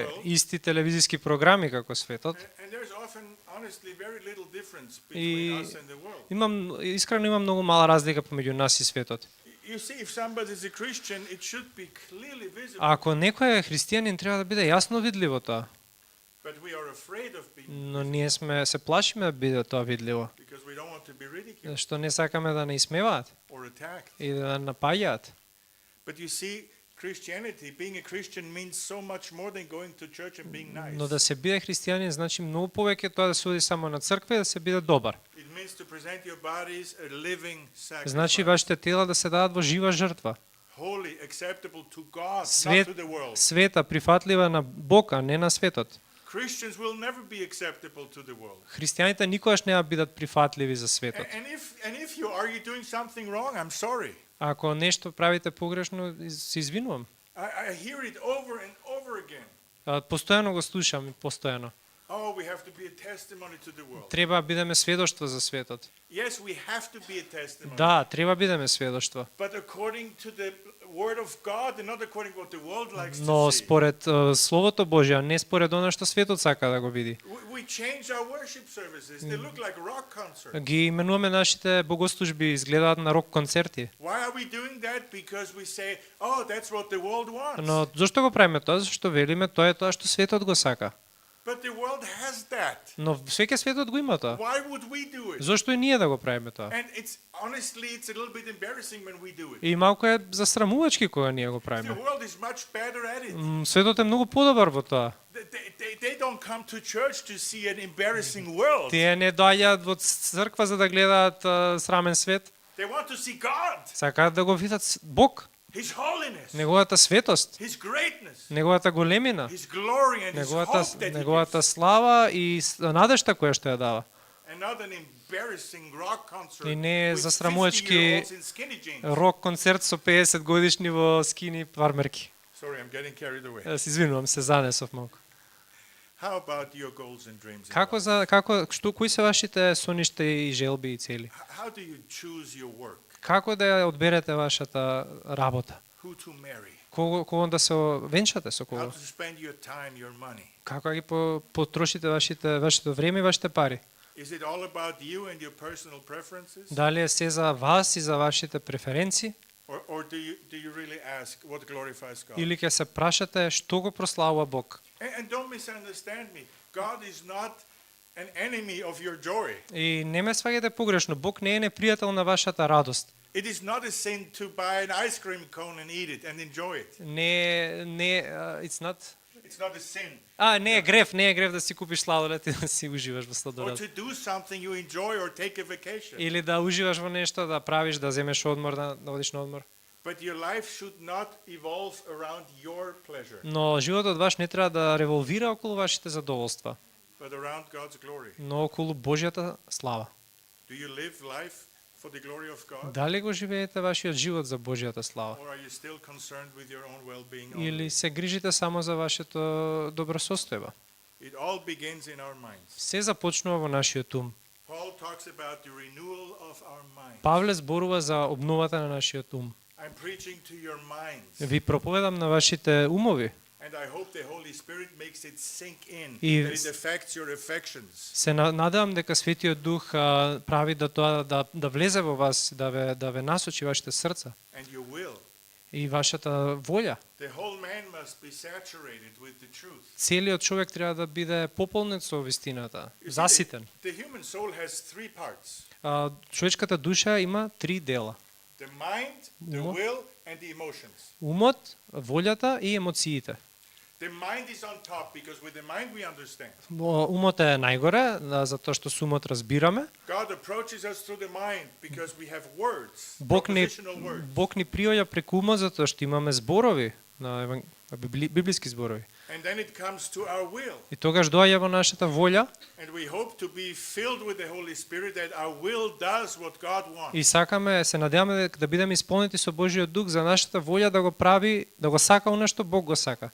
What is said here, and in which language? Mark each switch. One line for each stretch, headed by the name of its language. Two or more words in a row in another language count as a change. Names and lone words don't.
English: world.
Macedonian: исти телевизиски програми како светот.
English: And there's often, honestly, very little difference
Macedonian: И
English: between us and the world.
Macedonian: искрено има многу мала разлика помеѓу нас и светот.
English: You see, if somebody is a Christian, it should be clearly visible.
Macedonian: Ако некој е христијанин, треба да биде јасно видливо тоа.
English: But we are afraid of being,
Macedonian: Но ние се плашиме да биде тоа видливо,
English: because we don't want to be ridiculed
Macedonian: што не сакаме да не исмеваат
English: or attacked.
Macedonian: и да напаѓаат.
English: But you see, Christianity, being a Christian means so much more than going to church and being nice.
Macedonian: Но да се биде христијанин значи многу повеќе тоа да се оди само на црква и да се биде добар.
English: It means to present your bodies a living sacrifice.
Macedonian: Значи вашите тела да се дадат во жива жртва,
English: Holy, acceptable to God,
Macedonian: Свет-
English: not to the world.
Macedonian: света, прифатлива на Бог, а не на светот.
English: Christians will never be acceptable to the world.
Macedonian: Христијаните никогаш нема бидат прифатливи за светот.
English: And if you are you doing something wrong, I'm sorry.
Macedonian: Ако нешто правите погрешно, се извинувам.
English: I hear it over and over again.
Macedonian: Постојано го слушам, постојано.
English: Oh, we have to be a testimony to the world.
Macedonian: Треба да бидеме сведоштво за светот.
English: Yes, we have to be a testimony.
Macedonian: Да, треба бидеме сведоштво.
English: But according to the word of God and not according to what the world likes
Macedonian: Но
English: to see.
Macedonian: според Словото Божје, а не според она што светот сака да го види.
English: We change our worship services. They look like rock concerts.
Macedonian: Ги именуваме нашите богослужби, изгледаат на рок концерти.
English: Why are we doing that? Because we say, oh, that's what the world wants.
Macedonian: Но зошто го правиме тоа? Зашто велиме тоа е тоа што светот го сака.
English: But the world has that.
Macedonian: Но свеќе светот го има тоа.
English: Why would we do it?
Macedonian: Зошто и ние да го правиме тоа?
English: And honestly, it's a little bit embarrassing when we do it.
Macedonian: И малку е засрамувачки кога ние го
English: The
Macedonian: правиме.
English: world is much better at it.
Macedonian: Светот е многу подобар во тоа.
English: They don't come to church to see an embarrassing world.
Macedonian: Тие не доаѓаат во црква за да гледаат срамен свет.
English: They want to see God,
Macedonian: Сакаат да го видат Бог,
English: His holiness,
Macedonian: неговата светост,
English: His greatness,
Macedonian: неговата големина,
English: His glory, and His hope that He
Macedonian: неговата
English: gives.
Macedonian: слава и надежта која што ја дава.
English: And not an embarrassing rock concert
Macedonian: И не
English: with
Macedonian: засрамувачки
English: 50-year-olds in skinny jeans.
Macedonian: Рок концерт со 50 годишни во скини фармерки.
English: Sorry, I'm getting carried away.
Macedonian: Се извинувам, се занесов малку.
English: How about your goals and dreams? in
Macedonian: Кои се вашите соништа и желби и цели?
English: life? How do you choose your work?
Macedonian: Како да ја одберете вашата работа?
English: Who to marry?
Macedonian: Кого да се венчате со
English: How
Macedonian: кого?
English: to spend your time, your money?
Macedonian: Како ги потрошите вашето време и вашите пари?
English: Is it all about you and your personal preferences?
Macedonian: Дали е се за вас и за вашите преференции?
English: Or do you really ask what glorifies God?
Macedonian: Или ќе се прашате што го прославува Бог?
English: And don't misunderstand me. God is not an enemy of your joy.
Macedonian: И не ме сваѓате погрешно, Бог не е непријател на вашата радост.
English: It is not a sin to buy an ice cream cone and eat it and enjoy it. It's not It's not a sin.
Macedonian: Не е грев да си купиш сладолед и да си уживаш во
English: Or
Macedonian: сладолед.
English: to do something you enjoy or take a vacation.
Macedonian: Или да уживаш во нешто, да правиш, да земеш одмор, да одиш на одмор.
English: But your life should not evolve around your pleasure,
Macedonian: Но животот ваш не треба да револвира околу вашите задоволства,
English: but around God's glory.
Macedonian: но околу Божјата слава.
English: Do you live life for the glory of God?
Macedonian: Дали го живеете вашиот живот за Божјата слава?
English: Or are you still concerned with your own well-being
Macedonian: Или
English: only?
Macedonian: се грижите само за вашето добросостојба?
English: It all begins in our minds.
Macedonian: Се започнува во нашиот ум.
English: Paul talks about the renewal of our minds.
Macedonian: Павле зборува за обновата на нашиот ум.
English: I'm preaching to your minds,
Macedonian: Ви проповедам на вашите умови.
English: and I hope the Holy Spirit makes it sink in,
Macedonian: И
English: that it affects your affections.
Macedonian: Се надевам дека Светиот Дух прави да тоа да влезе во вас, да ве насочи вашите срца
English: And your will.
Macedonian: и вашата волја.
English: The whole man must be saturated with the truth.
Macedonian: Целиот човек треба да биде пополнет со вистината,
English: You see,
Macedonian: заситен.
English: The human soul has three parts:
Macedonian: Човечката душа има три дела:
English: the mind, the
Macedonian: Умот.
English: will, and the emotions.
Macedonian: умот, волјата и емоциите.
English: The mind is on top because with the mind we understand.
Macedonian: Умот е најгоре, затоа што со умот разбираме.
English: God approaches us through the mind because we have words,
Macedonian: Бог ни
English: propositional words.
Macedonian: приоѓа преку умот затоа што имаме зборови, на библиски зборови.
English: And then it comes to our will.
Macedonian: И тогаш доаѓа во нашата волја
English: And we hope to be filled with the Holy Spirit that our will does what God wants.
Macedonian: и сакаме, се надеваме да бидеме исполнети со Божјиот дух за нашата волја да го прави, да го сака она што Бог го сака.